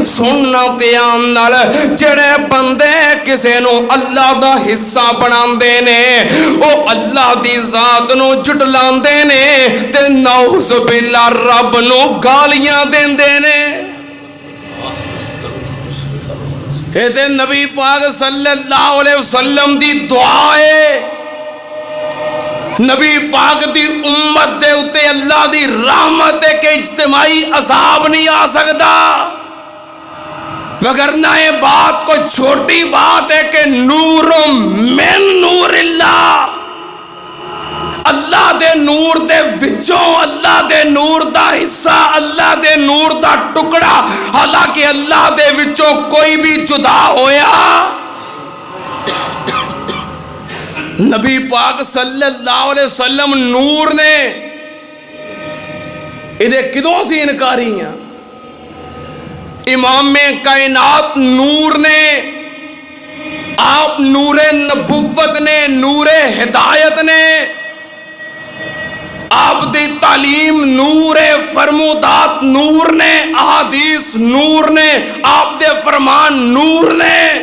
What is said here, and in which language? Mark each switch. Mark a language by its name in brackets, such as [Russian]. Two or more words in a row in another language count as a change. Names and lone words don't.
[Punjabi] سننا دھیان نال، جیہڑے بندے کسے نوں اللہ دا حصہ بناندے نے او اللہ دی ذات نوں جھٹلاندے نے تے نعوذ باللہ رب نوں گالیاں دیندے نے. یہ نبی پاک [Arabic] صلى الله عليه وسلم [Punjabi] دی دعا ہے. نبی پاک دی امت دے اتے اللہ دی رحمت ہے کہ اجتماعی عذاب نہیں آ سکدا، ورنہ یہ بات کوئی چھوٹی بات ہے کہ [Arabic] نور من نور الله, [Punjabi] اللہ دے نور دے وچوں، اللہ دے نور دا حصہ، اللہ دے نور دا ٹکڑا. حالانکہ اللہ دے وچوں کوئی وی جدا ہویا، نبی پاک [Arabic] صلى الله عليه وسلم [Punjabi] نور نے ایہدے کدوں سی انکاری ہیں. امام کائنات نور نے، آپ نور نبوت نے، نور ہدایت نے، آپ دی تعلیم نور فرمودات نور نے، احادیث نور نے، آپ دے فرمان نور نے,